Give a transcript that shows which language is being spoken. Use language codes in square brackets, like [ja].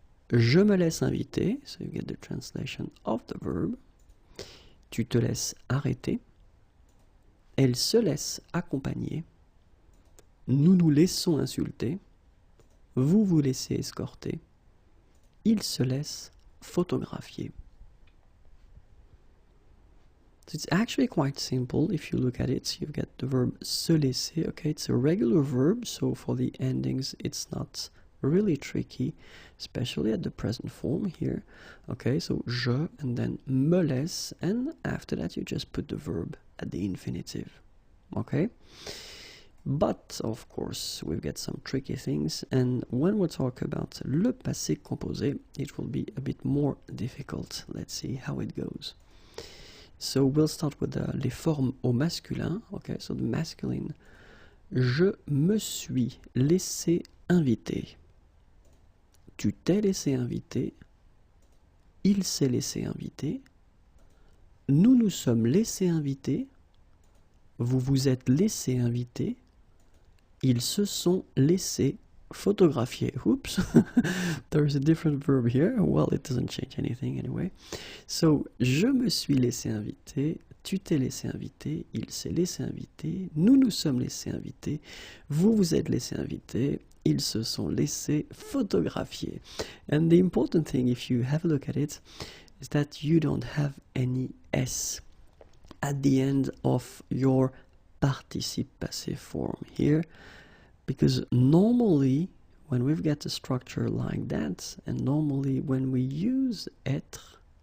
[fr] Je me laisse inviter. [en] So you get the translation of the verb. [fr] Tu te laisses arrêter. Elle se laisse accompagner. Nous nous laissons insulter. Vous vous laissez escorter. Il se laisse photographier. [en] So it's actually quite simple if you look at it. You've got the verb se laisser. Okay, it's a regular verb, so for the endings it's not really tricky, especially at the present form here. Okay, so je and then me laisse, and after that you just put the verb at the infinitive. Okay, but of course we've got some tricky things, and when we talk about [fr] le passé composé, [en] it will be a bit more difficult. Let's see how it goes. So we'll start with [fr] les formes au masculin. [en] Okay, so the masculine. [fr] Je me suis laissé inviter. Tu t'es laissé inviter. Il s'est laissé inviter. nous nous sommes laissés inviter, vous vous êtes laissé inviter, ils se sont laissés photographier. [en] Oops, there's a different verb here. Well, it doesn't change anything anyway. [fr] So, je me suis laissé inviter, tu t'es laissé inviter, il s'est laissé inviter, nous nous sommes laissés inviter, vous vous êtes laissé inviter, ils se sont laissés photographier. [en] And the important thing, if you have a look at it, is that you don't have any S at the end of your participe passé form here, because normally when we've got a structure like that, and normally when we use être,